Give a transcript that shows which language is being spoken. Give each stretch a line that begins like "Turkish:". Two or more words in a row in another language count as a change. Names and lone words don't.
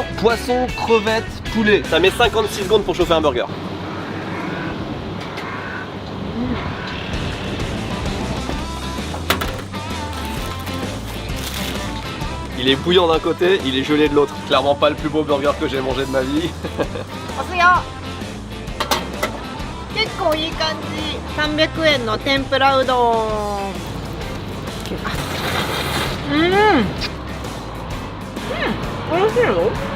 French: Poisson, crevettes, poulet. Ça met 56 secondes pour chauffer un burger. Il est bouillant d'un côté, il est gelé de l'autre. Clairement pas le plus beau burger que j'ai mangé de ma vie.
Japanese: 押すよ。結構いい感じ。300円の天ぷらうどん。美味しいよ。